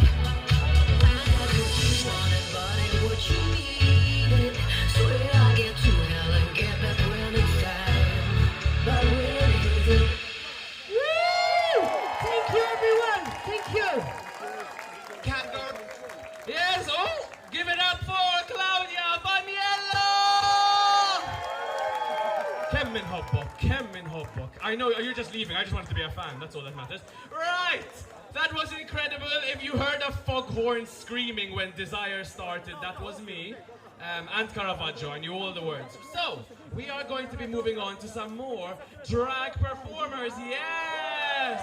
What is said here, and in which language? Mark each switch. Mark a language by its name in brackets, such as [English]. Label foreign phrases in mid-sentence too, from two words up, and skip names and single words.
[English] I got what you wanted, but ain't what you needed. Swear I'll get to hell and get back when it's time. But when is it? Woo! Thank you, everyone. Thank you. Yes, oh, give it up for Claudia, Faniello! [Maltese] Kemm min hobbok. [English] I know, you're just leaving, I just wanted to be a fan, that's all that matters. Right, that was incredible. If you heard a foghorn screaming when Desire started, that was me. And Caravaggio, I knew all the words. So, we are going to be moving on to some more drag performers, yes!